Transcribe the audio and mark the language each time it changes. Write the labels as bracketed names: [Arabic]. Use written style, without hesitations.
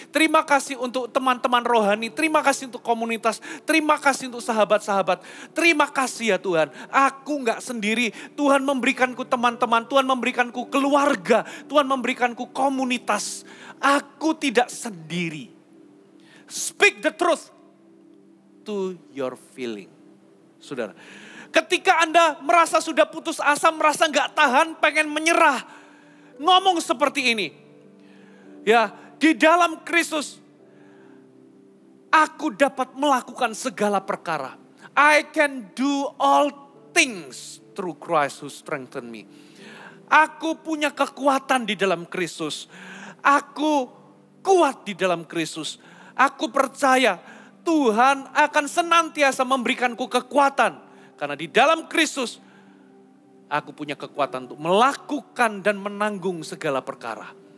[Indonesian] Terima kasih untuk teman-teman rohani. Terima kasih untuk komunitas. Terima kasih untuk sahabat-sahabat. Terima kasih ya Tuhan. Aku gak sendiri. Tuhan memberikanku teman-teman. Tuhan memberikanku keluarga. Tuhan memberikanku komunitas. Aku tidak sendiri. [English] Speak the truth to your feeling. [Indonesian] Saudara, ketika Anda merasa sudah putus asa, merasa nggak tahan, pengen menyerah, ngomong seperti ini. Ya, di dalam Kristus, aku dapat melakukan segala perkara. [English] I can do all things through Christ who strengthen me. [Indonesian] Aku punya kekuatan di dalam Kristus. Aku kuat di dalam Kristus. Aku percaya Tuhan akan senantiasa memberikanku kekuatan. Karena di dalam Kristus, aku punya kekuatan untuk melakukan dan menanggung segala perkara.